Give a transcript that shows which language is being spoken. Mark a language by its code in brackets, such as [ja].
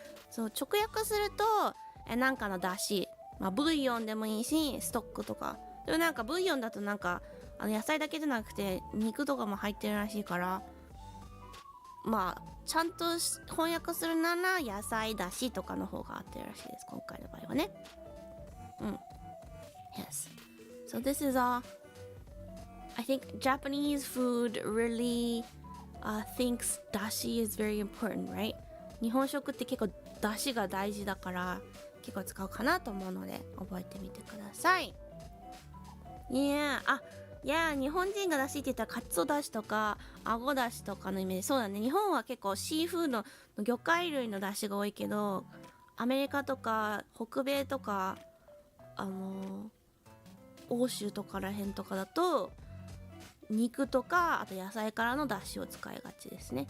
[ja] そう直訳するとなんかのだし、ブイヨンでもいいしストックとかでもなんかブイヨンだとなんか野菜だけじゃなくて肉とかも入ってるらしいからちゃんと翻訳するなら野菜だしとかの方が合ってるらしいです今回の場合はね。 [en] Yes. So this is I think Japanese food really thinks dashi is very important, right? [ja] 日本食って結構出汁が大事だから結構使うかなと思うので覚えてみてください。日本人が出汁って言ったらカツオだしとかあごだしとかのイメージ。そうだね、日本は結構シーフードの魚介類の出汁が多いけどアメリカとか北米とか欧州とからへんとかだと肉とかあと野菜からの出汁を使いがちですね。